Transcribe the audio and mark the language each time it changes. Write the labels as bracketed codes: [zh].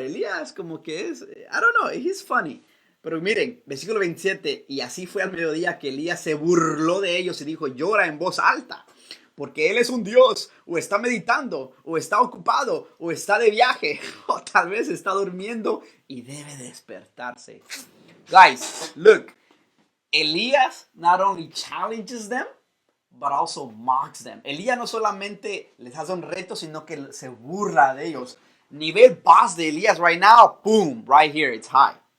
[es] Elías como que es, [en] I don't know, he's funny. [es] Pero miren, versículo 27, y así fue al mediodía que Elías se burló de ellos y dijo, llora en voz alta, porque él es un Dios, o está meditando, o está ocupado, o está de viaje, o tal vez está durmiendo y debe despertarse. [en] Guys, look, Elías not only challenges them, but also mocks them. [es] Elías no solamente les hace un reto, sino que se burla de ellos. Nivel boss de Elías [en] right now, boom, right here, it's high.